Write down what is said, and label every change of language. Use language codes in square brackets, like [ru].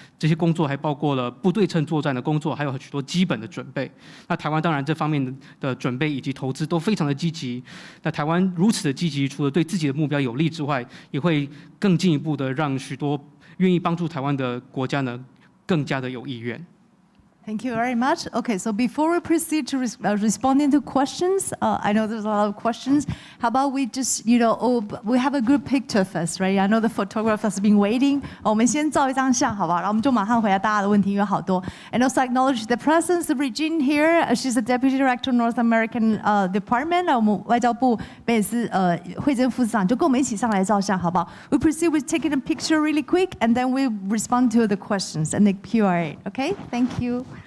[zh] 这些工作还包括了不对称作战的工作，还有许多基本的准备。那台湾当然这方面的准备以及投资都非常的积极。那台湾如此的积极，除了对自己的目标有利之外，也会更进一步的让许多愿意帮助台湾的国家呢，更加的有意愿。 [en] Thank you very much. Okay, so before we proceed to responding to questions, I know there's a lot of questions. How about we just, we have a good picture first, right? I know the photographer has been waiting. [zh] 我们先照一张相，好不好？然后我们就马上回答大家的问题，因为好多。 [en] And also acknowledge the presence of Regine here. She's the Deputy Director of North American Department. [zh] 我们外交部北斯惠珍副司长就跟我们一起上来照相，好不好？ [en] We proceed with taking a picture really quick, and then we respond to the questions and the Q&A. Okay? Thank you.